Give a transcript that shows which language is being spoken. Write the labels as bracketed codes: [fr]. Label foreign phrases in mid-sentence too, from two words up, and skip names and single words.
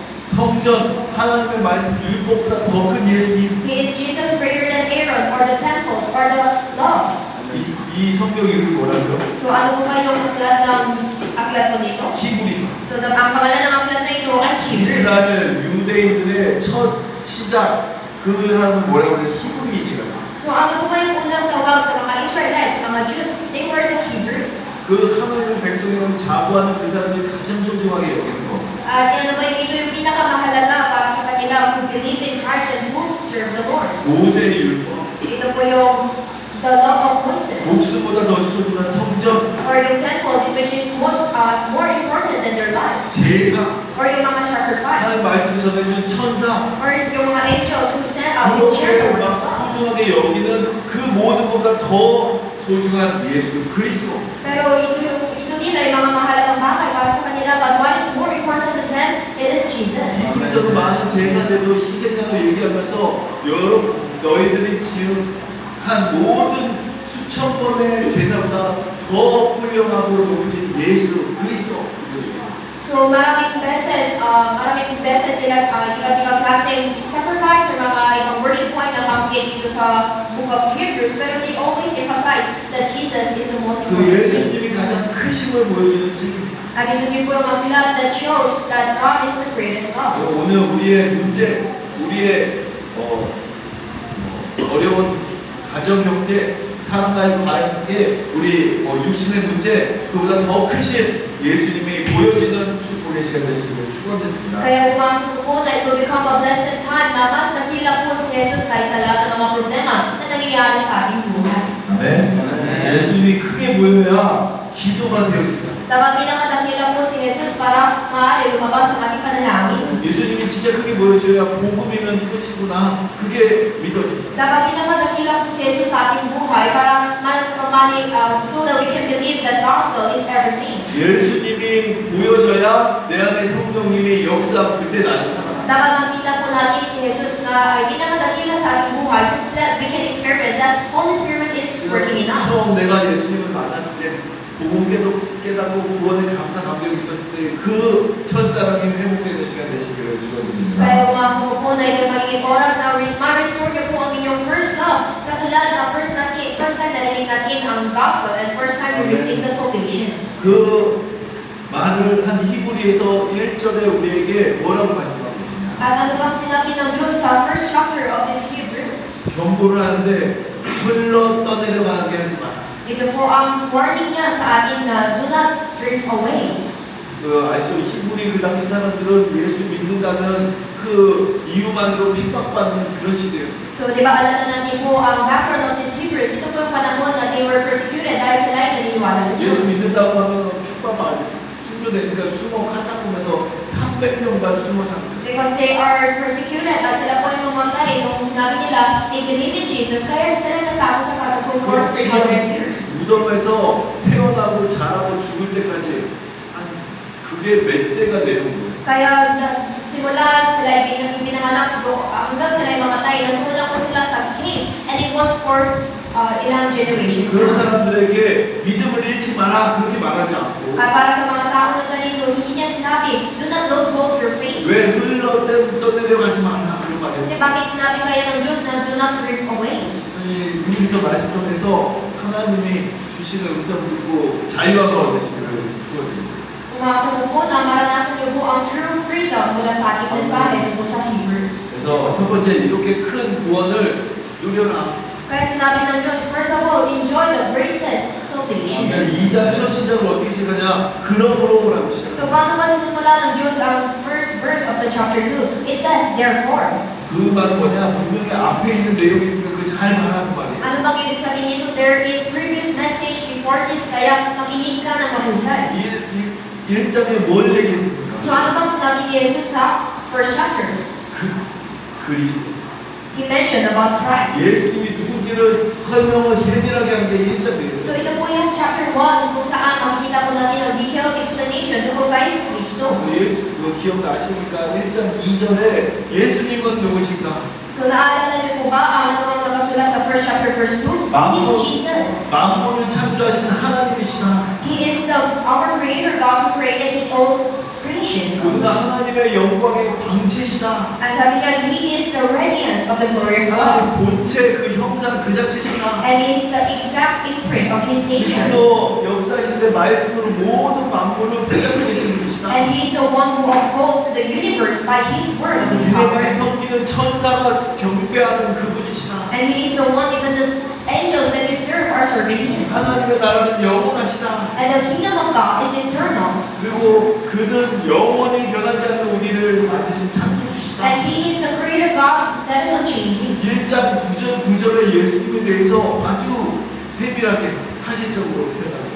[ko] 성전 하나님의 말씀 율법보다 더 큰 예수님. [en] He is Jesus greater than Aaron or the temples or the law. [ko] 이 성경 이름이 뭐라고요? [tl] So ano po ba yung aklat po nito? [ko] 히브리서. [tl] So ang pangalan ng aklat na ito ay Hebrews. [ko] 이스라엘 유대인들의 첫 시작 그 사람은 뭐라고 해요? 히브리인이라고. [tl] So ano po ba yung unang tawag sa mga Israelites, mga Jews? [en] They were the Hebrews. [ko] 그 하나님의 백성이라고 자부하는 그 사람들이 가장 소중하게 여기는 거. [tl] At yan naman ito yung pinakamahalaga para sa kanila [en] who believe in Christ and who serve the Lord. [ko] 모세의 율법. [tl] Ito po yung [en] the law of Moses. [ko] 목숨보다 더 소중한 성전. [en] Or yung temple which is more important than their lives. [ko] 제사. [tl] Or yung mga sacrifice. [ko] 하나님 말씀을 전해준 천사. [en] Or yung mga angels who sent out to share the [ko] 그렇게 [en] word of [ko] 막 [en] God. [ko] 소중하게 여기는 그 모든 것보다 더 소중한 예수 그리스도. [tl] Pero ito din ay mga mahalagang bagay para sa kanila, [en] but what is more important than them, it is Jesus. [ko] 그래서 많은 제사제도 희생양을 얘기하면서 너희들이 지은 모든 수천 번의 제사보다 더 훌륭하고 높으신 예수 그리스도. [tl] So maraming beses sila iba't-ibang klaseng [en] sacrifice or [tl] mga ibang [en] worship point [tl] na mabanggit dito sa [en] book of Hebrews, [tl] pero [en] they always emphasize that Jesus is the most [ko] 그 [en] important. [ko] 예수님이 가장 크심을 보여주는 책입니다. [tl] At ito din po yung aklat [en] that shows that God is the greatest God. [ko] 오늘 우리의 문제, 우리의 어려운 가정 경제, 사람과의 관계, 우리 육신의 문제, 그보다 더 크신 예수님이 보여지는 축복의 시간 되시기를 축원드립니다. [tl] Kaya pumasok po na [en] it will become a blessed time [tl] na mas nakila po si Jesus kaysa lahat ng mga problema na nangyayari sa ating buhay. [ko] 아멘. 예수님이 크게 보여야 기도가 되어진다. [tl] Dapat pinakadakila po si Jesus para maaari lumabas ang ating panalangin. [ko] 예수님이 진짜 크게 보여줘야 복음이면 끝이구나. 그게 믿어진다. [tl] Dapat pinakadakila po si Jesus sa ating buhay para [en] so that we can believe that gospel is everything. [ko] 예수님이 보여져야 내 안에 성령님이 역사하고 그때 나는 살아. [tl] Dapat makita po natin si Jesus na ay pinakadakila sa ating buhay [en] so that we can experience that Holy Spirit is working in us. [ko] 처음 내가 예수님을 만났을 때 복음 깨닫고 구원의 감사 감격이 있었을 때 그 첫사랑이 회복되는 시간 되시기를 축원드립니다. [tl] Kaya pumasok po na ito magiging oras na ma-restore niyo po ang inyong [en] first love. [tl] Katulad na [en] first time [tl] na narinig natin ang [en] gospel and first time we receive the salvation. [ko] 그 말을 한 히브리에서 1절에 우리에게 뭐라고 말씀하고 계시냐? [tl] At ano bang sinabi ng Diyos sa [en] first chapter of this [tl] Hebrews? [ko] 경고를 하는데 흘러 떠내려가게 하지 마라. [tl] Ito po ang warning niya sa atin na [en] do not drift away. [ko] 아시죠? 히브리 그 당시 사람들은 예수 믿는다는 그 이유만으로 핍박받는 그런 시대였어요. [tl] So, di ba alam na natin po ang [en] background of this [tl] Hebrews, ito po yung panahon na [en] they were persecuted [tl] dahil sila ay naniniwala sa [ko] 예수 [tl] Diyos. [ko] 믿는다고 하면 핍박받고 숨겨내니까 숨어 카타콤에서 300년간 숨어 삽니다. [en] Because they are persecuted [tl] at sila po ay mamatay nung sinabi nila, [en] they believe in Jesus, [tl] kaya sila natago sa [en] catacomb for 300 years. [ko] 무덤에서 태어나고 자라고 죽을 때까지 그게 몇 대가 되는 거예요. [tl] Kaya simula sila ay pinanganak hanggang sila ay mamatay, natulak po sila sa cave, [en] and it was for [tl] ilang generations. [ko] 그런 사람들에게 믿음을 잃지 마라 그렇게 말하지 않고 [tl] Para sa mga tao na ganito, hindi niya sinabi, [en] do not lose hope your faith. [ko] 왜 흘러 떠내려가지 마라 그런 말이에요. [tl] Kasi bakit sinabi kaya ng Diyos na [en] do not drift away? [ko] 이 우리서 말씀 통해서 하나님이 주시는 음성 듣고 자유함을 얻으시기를 축원드립니다. [tl] Umasa po po na maranasan niyo po ang [en] true freedom [tl] mula sa ating mensahe po sa Hebrews. [ko] 그래서 첫 번째 이렇게 큰 구원을 누려라. [tl] Kaya sinabi ng Diyos, [en] first of all, enjoy the greatest salvation. [ko] 2장 첫 시작을 어떻게 시작하냐? 그러므로라고 시작. [tl] So, paano ba sinimula ng Diyos ang [en] first verse of the chapter 2? It says, therefore. [ko] 그 말은 뭐냐? 분명히 앞에 있는 내용이 있으니까 그 잘 말하는 말이에요. [tl] Ano bang ibig sabihin nito? [en] There is previous message before this, [tl] kaya makinig ka ng mahusay. [ko] 1장에 뭘 얘기했습니까? [tl] So, ano bang sinabi ni Jesus sa [en] first chapter? [ko] 그리스도. [en] He mentioned about Christ. [ko] 예수님이 누군지를 설명을 세밀하게 한 게 1장 내용이에요. [tl] So, ito po yung chapter 1 kung saan makikita po natin ang [en] detailed explanation [tl] tungkol kay Kristo. Kristo. [ko] 이거 기억나십니까? 1장 2절에 예수님은 누구신가? [tl] So naalala niyo po ba ano ang nakasulat sa [en] 1st chapter verse 2? He is Jesus. [ko] 만물을 창조하신 하나님이시다. [en] He is our creator, God who created the whole creation. [ko] 그가 하나님의 영광의 광채시다. [tl] And sabi niya, [en] He is the radiance of the glory of God. [ko] 하나님 본체 그 형상 그 자체시다. [en] And He is the exact imprint of His nature. [ko] 지금도 역사하시는데 말씀으로 모든 만물을 붙잡고 계시는 분이시다. [en] And He is the one who upholds the universe by His word of His power. [ko] 우리들이 섬기는 천사가 경배하는 그분이시다. [en] And He is the one, even the angels that you serve are serving Him. [ko] 하나님의 나라는 영원하시다. [en] And the kingdom of God is eternal. [ko] 그리고 그는 영원히 변하지 않는 우리를 만드신 창조주시다. [en] And He is the creator God that is unchanging. [ko] 1장 9절에 예수님에 대해서 아주 세밀하게 사실적으로 표현합니다.